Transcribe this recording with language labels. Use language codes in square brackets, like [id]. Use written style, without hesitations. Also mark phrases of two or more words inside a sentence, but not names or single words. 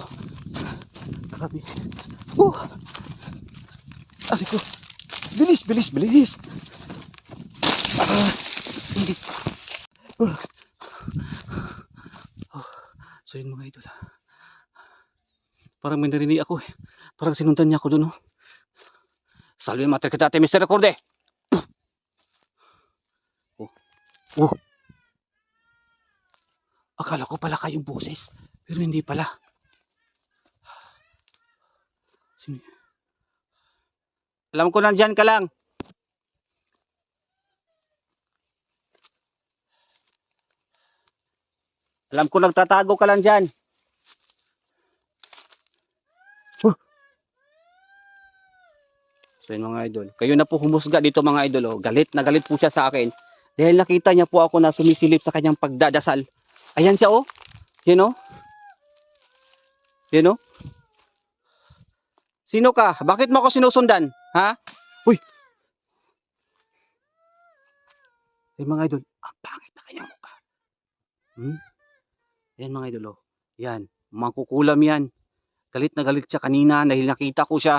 [tl] Grabe. Oh. Ari ko. Bilis, bilis, bilis. Oh. So yun mga idol. Parang may narinig ako eh. Parang sinundan niya ako doon, oh. Salve mater kita ate Mr. Recorde. Oh. Oh. Akala ko pala kayong boses. Pero hindi pala. Sino? Alam ko nandyan ka lang. Alam ko nagtatago ka lang dyan. So yun mga idol. Kayo na po humusga dito mga idol. Oh. Galit na galit po siya sa akin. Dahil nakita niya po ako na sumisilip sa kanyang pagdadasal. Ayan siya oh. [en] You know? You know? [tl] Sino ka? Bakit mo ako sinusundan? Ha? Uy! Ay mga idol. Ang pangit na kanyang mukha. Ayan mga idol oh. Yan. Mangkukulam yan. Galit na galit siya kanina dahil nakita ko siya.